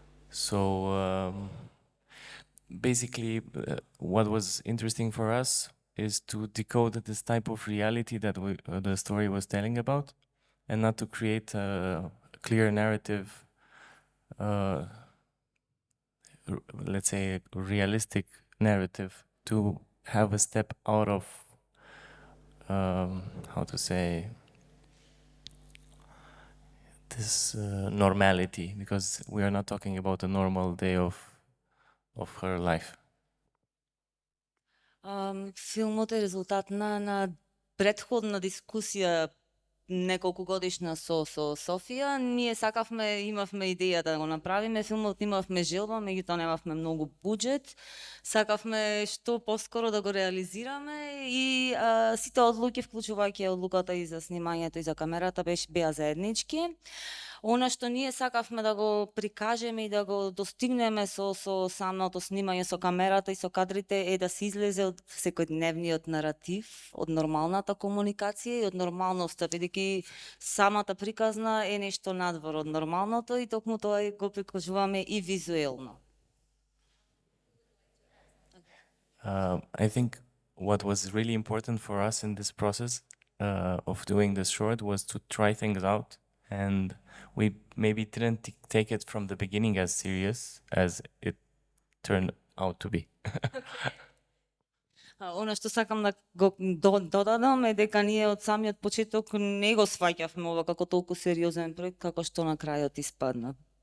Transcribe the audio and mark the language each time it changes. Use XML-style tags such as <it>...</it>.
<en>So basically, what was interesting for us is to decode this type of reality that the story was telling about, and not to create a clear narrative, let's say a realistic narrative, to have a step out of, how to say, this normality, because we are not talking about a normal day of her life.</en> <mk>Филмот е резултат на претходна дискусија неколку годишна со Софија. Ние сакавме, имавме идеја да го направиме филмот, имавме желба, меѓутоа немавме многу буџет. Сакавме што поскоро да го реализираме и сите одлуки, вклучувајќи одлуката и за снимањето и за камерата, беа заеднички. Она што ние сакавме да го прикажеме и да го достигнеме со самото снимање со камерата и со кадрите е да се излезе од секојдневниот наратив, од нормалната комуникација и од нормалноста, бидејќи самата приказна е нешто надвор од нормалното и токму тоа го прикажуваме и визуелно.</mk> <en>I think what was really important for us in this process of doing this short was to try things out, and we maybe didn't take it from the beginning as serious as it turned out to be.</en> <mk>Она што сакам да го додадам е дека ние од самиот почеток не го сваќавме ова како толку сериозен проект како што на крајот испадна.</mk>